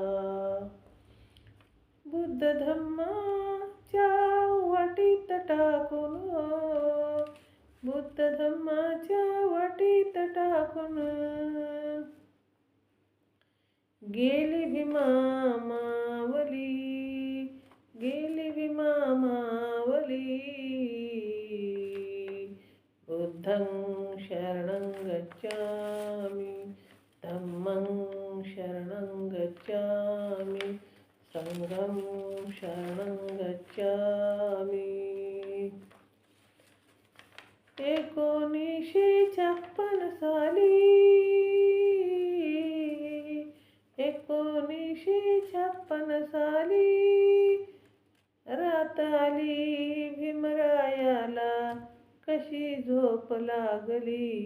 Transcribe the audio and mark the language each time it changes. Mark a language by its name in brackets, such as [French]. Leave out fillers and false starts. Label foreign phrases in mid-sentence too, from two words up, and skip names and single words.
[Marathi] बुद्ध धम्माच्या वाटीत टाकून, बुद्ध धम्माच्या वाटीत टाकून गेली भीमा मावली, गेली भीमा मावली. [Sanskrit] बुद्धं शरणं गच्छामि, धम्मं शरणं गच्छामि, संघं शरणं गच्छामि. [Marathi] 1956 साली 1956 साली रात आली भीमरायाला कशी झोप लागली.